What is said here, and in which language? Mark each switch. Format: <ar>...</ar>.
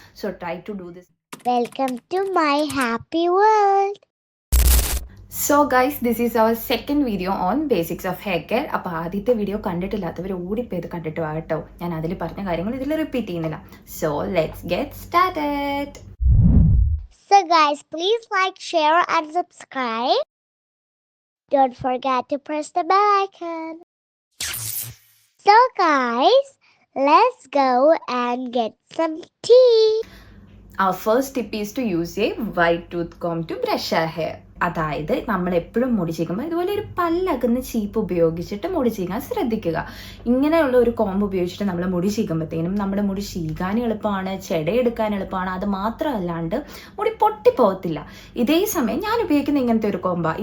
<en>So try to do this. Welcome to my happy world. So guys, this is our second video on basics of hair care.</en> <ml>അപ്പോൾ ആദ്യത്തെ video കണ്ടിട്ടില്ലാത്തവർ ഓടിപ്പോയത് കണ്ടിട്ട് വാട്ടോ. ഞാൻ അതിൽ പറഞ്ഞ കാര്യങ്ങൾ ഇതിൽ റിപ്പീറ്റ് ചെയ്യുന്നില്ല.</ml> <en>So let's get started. So guys, please like, share and subscribe. Don't forget to press the bell icon. So guys, let's go and get some tea. Our first tip is to use a white tooth comb to brush our hair.</en> <ml>അതായത് നമ്മൾ എപ്പോഴും മുടി ചീകുമ്പോൾ ഇതുപോലെ ഒരു പല്ലകുന്ന ചീപ്പ് ഉപയോഗിച്ചിട്ട് മുടി ചീകാൻ ശ്രദ്ധിക്കുക. ഇങ്ങനെയുള്ള ഒരു കോമ്പ് ഉപയോഗിച്ചിട്ട് നമ്മൾ മുടി ചീകുമ്പോഴത്തേനും നമ്മുടെ മുടി ചീകാൻ എളുപ്പമാണ്, ചെടയെടുക്കാൻ എളുപ്പമാണ്. അത് മാത്രമല്ലാണ്ട് മുടി പൊട്ടിപ്പോകത്തില്ല. ഇതേ സമയം ഞാൻ ഉപയോഗിക്കുന്ന ഇങ്ങനത്തെ ഒരു കോമ്പാണ്.</ml>